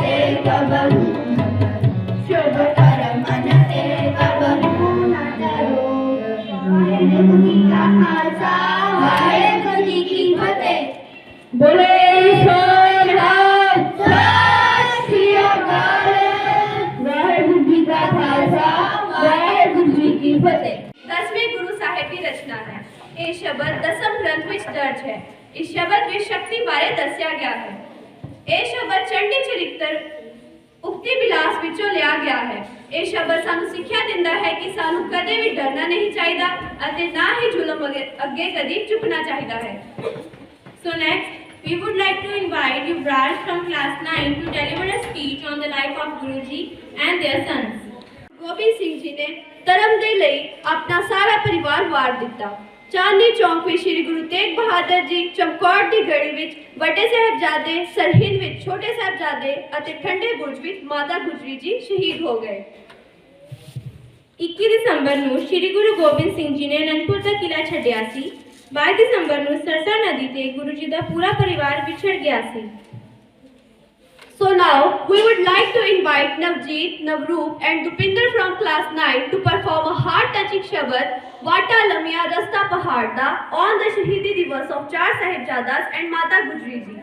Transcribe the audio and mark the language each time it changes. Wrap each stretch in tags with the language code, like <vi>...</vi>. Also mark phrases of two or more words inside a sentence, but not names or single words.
<bra>शुभ कर्म न ते कबहू न डरो।</bra> <pa>ਖਾਲਸਾ ਵਾਹਿਗੁਰੂ ਜੀ ਕੀ ਫ਼ਤਿਹ। ਬੋਲੇ ਸੋਨਿਹਾਲ ਸਤਿ ਸ੍ਰੀ ਅਕਾਲ। ਵਾਹਿਗੁਰੂ ਜੀ ਕਾ ਖਾਲਸਾ ਵਾਹਿਗੁਰੂ ਜੀ ਕੀ ਫ਼ਤਿਹ।</pa> <hi>10वें गुरु साहिब की रचना है।</hi> <pa>ਇਹ ਸ਼ਬਦ ਦਸਮ ਗ੍ਰੰਥ ਵਿੱਚ ਦਰਜ ਹੈ। ਇਸ ਸ਼ਬਦ ਵਿੱਚ ਸ਼ਕਤੀ ਬਾਰੇ ਦੱਸਿਆ ਗਿਆ ਹੈ। ਇਹ ਸ਼ਬਦ ਚੰਡੀ ਚਰਿੱਤਰ ਉਕਤੀ ਵਿਲਾਸ ਵਿੱਚੋਂ ਲਿਆ ਗਿਆ ਹੈ। ਇਹ ਸ਼ਬਦ ਸਾਨੂੰ ਸਿੱਖਿਆ ਦਿੰਦਾ ਹੈ ਕਿ ਸਾਨੂੰ ਕਦੇ ਵੀ ਡਰਨਾ ਨਹੀਂ ਚਾਹੀਦਾ ਅਤੇ ਨਾ ਹੀ ਜ਼ੁਲਮ ਅੱਗੇ ਕਦੀ ਝੁਕਣਾ ਚਾਹੀਦਾ ਹੈ।</pa> <en>So next we would like to invite Yuvraj from class 9 to deliver a speech on the life of Guruji and their sons.</en> <pa>ਗੋਬਿੰਦ ਸਿੰਘ ਜੀ ਨੇ ਧਰਮ ਦੇ ਲਈ ਆਪਣਾ ਸਾਰਾ ਪਰਿਵਾਰ ਵਾਰ ਦਿੱਤਾ। ਚਾਂਦਨੀ ਚੌਂਕ ਵਿੱਚ ਸ਼੍ਰੀ ਗੁਰੂ ਤੇਗ ਬਹਾਦਰ ਜੀ, ਚਮਕੌਰ ਦੀ ਗੜੀ ਵਿੱਚ ਵੱਡੇ ਸਾਹਿਬਜ਼ਾਦੇ, ਸਰਹਿੰਦ ਵਿੱਚ ਛੋਟੇ ਸਾਹਿਬਜ਼ਾਦੇ ਅਤੇ ਠੰਡੇ ਬੁਰਜ ਵਿੱਚ ਮਾਤਾ ਗੁਜਰੀ ਜੀ ਸ਼ਹੀਦ ਹੋ ਗਏ। 21 ਦਸੰਬਰ ਨੂੰ ਸ਼੍ਰੀ ਗੁਰੂ ਗੋਬਿੰਦ ਸਿੰਘ ਜੀ ਨੇ ਅਨੰਦਪੁਰ ਦਾ ਕਿਲਾ ਛੱਡਿਆ ਸੀ। 22 ਦਸੰਬਰ ਨੂੰ ਸਰਸਾ ਨਦੀ ਤੇ ਗੁਰੂ ਜੀ ਦਾ ਪੂਰਾ ਪਰਿਵਾਰ ਵਿਛੜ ਗਿਆ ਸੀ।</pa> <en>So now we would like to invite Navjeet, Navroop and Dupinder from class 9 to perform a heart-touching shabad Vata Lamia Rasta Pahad Da on the</en> <pa>ਸ਼ਹੀਦੀ ਦਿਵਸ</pa> <en>of Char Sahibzadas and Mata Gujri Ji.</en>